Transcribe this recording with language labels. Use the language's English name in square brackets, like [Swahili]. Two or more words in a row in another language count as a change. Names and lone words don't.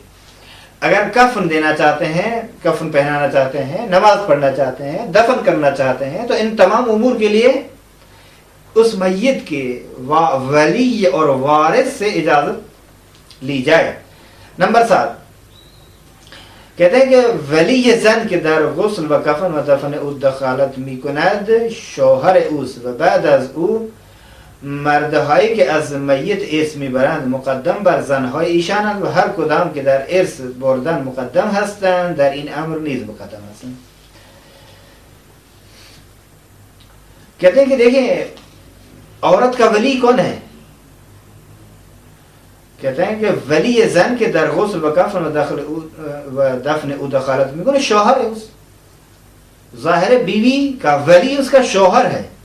[Urdu] اگر کفن دینا چاہتے ہیں، کفن پہنانا چاہتے ہیں، نماز پڑھنا چاہتے ہیں، دفن کرنا چاہتے ہیں، تو ان تمام امور کے لیے اس میت کے ولی اور وارث سے اجازت لی جائے. نمبر 7 کہتے ہیں کہ [Persian] ولی زن که در غسل و کفن و دفن مداخلت می‌کند شوهر اوست و بعد از او मर्दهای که از میت ارث میبرند مقدم بر زنهای ایشانند و هر کدام که در ارث بردن مقدم هستند در این امر نیز مقدم هستند. [Urdu] کہتے ہیں کہ دیکھیے عورت کا ولی کون ہے? کہتے ہیں کہ [Persian] ولی زن که در غسل و کفن و دفن مداخلت [Urdu] میں کون? شوہر ہے. اس ظاہر بیوی کا ولی اس کا شوہر ہے.